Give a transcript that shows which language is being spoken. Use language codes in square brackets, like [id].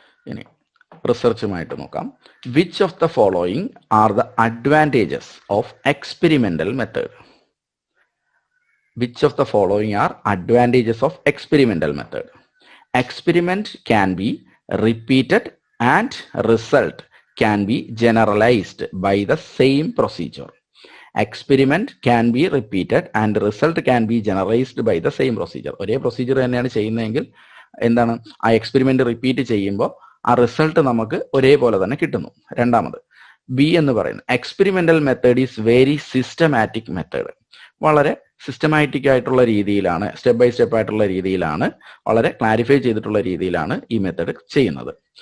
[ml] ഇനി റിസർച്ചുമായിട്ട് നോക്കാം. [en] Which of the following are the advantages of experimental method? Which of the following are advantages of experimental method? Experiment can be repeated and result can be generalized by the same procedure. Experiment can be repeated and result can be generalized by the same procedure. [ml] ഒരേ procedure തന്നെയാണ് ചെയ്യുന്നതെങ്കിൽ എന്താണ് ആ experiment repeat ചെയ്യുമ്പോൾ ആ result നമുക്ക് ഒരേപോലെ തന്നെ കിട്ടുന്നു. രണ്ടാമത് ബി എന്ന് പറയുന്നത് [en] Experimental method is very systematic method. [ml] വളരെ സിസ്റ്റമാറ്റിക് ആയിട്ടുള്ള രീതിയിലാണ്, സ്റ്റെപ്പ് ബൈ സ്റ്റെപ്പ് ആയിട്ടുള്ള രീതിയിലാണ്, വളരെ ക്ലാരിഫൈ ചെയ്തിട്ടുള്ള രീതിയിലാണ് ഈ മെത്തേഡ് ചെയ്യുന്നത്.